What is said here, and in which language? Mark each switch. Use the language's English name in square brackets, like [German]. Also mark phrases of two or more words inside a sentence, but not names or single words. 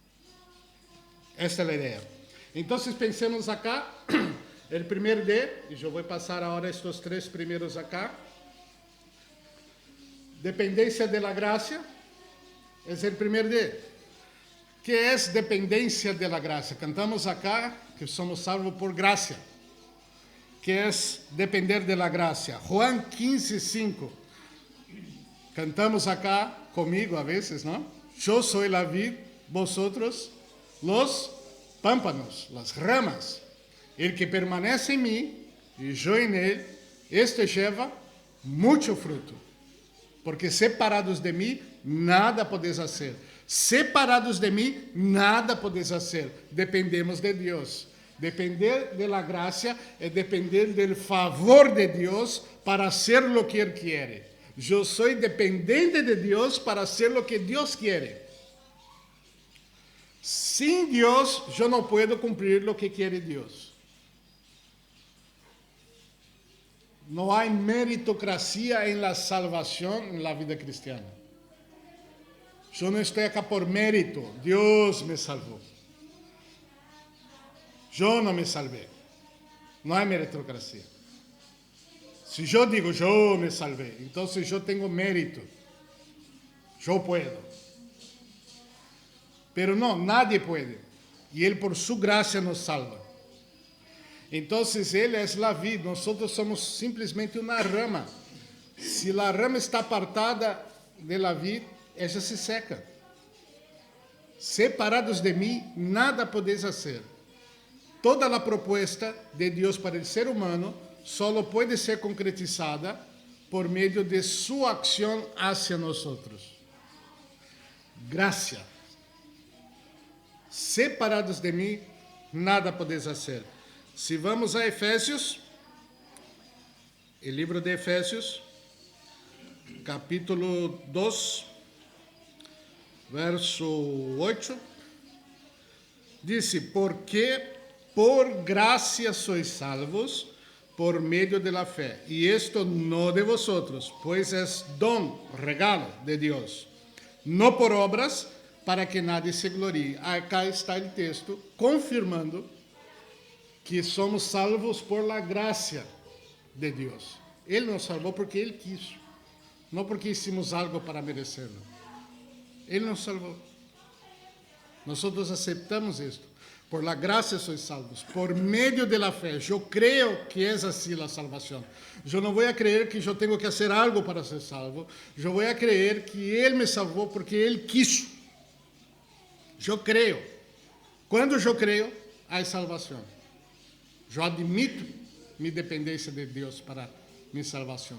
[Portuguese] Esta é a ideia. Então, pensemos acá, o primeiro D, e eu vou passar agora estes 3 primeiros acá. [Spanish] Dependência de la gracia, [Portuguese] é o primeiro D. Que é dependência [Spanish] de la gracia? Cantamos acá que somos salvos por gracia. [Portuguese] Que é [Spanish] depender de la gracia. [Portuguese] Juan 15:5. Cantamos acá comigo a vezes, [Spanish] ¿no? Yo soy la vid, vosotros los pámpanos, las ramas. El que permanece en mí y yo en él, este lleva mucho fruto. Porque separados de mí, nada podéis hacer. Separados de mí, nada podéis hacer. [Portuguese] Dependemos de Deus. [Spanish] Depender de la gracia é depender del favor de Deus para hacer lo que Él quiere. [Portuguese] Eu sou dependente de Deus para [Spanish] hacer lo que Deus quiere. Sin Deus, [Portuguese] eu não [Spanish] puedo cumprir lo que quiere Deus. [Portuguese] Não há meritocracia em la salvação em [Spanish] la vida cristiana. [Portuguese] Eu não estou aqui por mérito. Deus me salvou. Eu não me salvei. Não há meritocracia. Se eu digo, eu me salvei, então eu tenho mérito. [Spanish] Eu puedo. Pero não, nadie pode. [Portuguese] E Ele, por sua graça, nos salva. Então, Ele é a vida. Nós somos simplesmente uma rama. Se a rama está apartada [Spanish] de la vida, [Portuguese] ela se seca. Separados de mim, nada podeis fazer. Toda a proposta de Deus para o ser humano só pode ser concretizada por meio de sua ação hacia nós. Graça. Separados de mim, nada podeis fazer. Se vamos a Efésios, o livro de Efésios, capítulo 2, verso 8, diz: [Spanish] porque por gracia sois salvos por medio de la fe, y esto no de vosotros, pues es don, regalo de Dios, no por obras, para que nadie se glorie. [Portuguese] Acá está o texto confirmando que somos salvos [Spanish] por la gracia [Portuguese] de Deus. Ele nos salvou porque Ele quis, não porque [Spanish] hicimos algo para merecerlo. [Portuguese] Ele nos salvou. Nós aceitamos isto. [Spanish] Por la gracia sois salvos, [Portuguese] por meio [Spanish] de la fé. [Portuguese] Eu creio que é assim a salvação. Eu não vou crer que eu tenho que fazer algo para ser salvo. Eu vou crer que Ele me salvou porque Ele quis. Eu creio. Quando eu creio, há salvação. Eu admito minha dependência de Deus para minha salvação.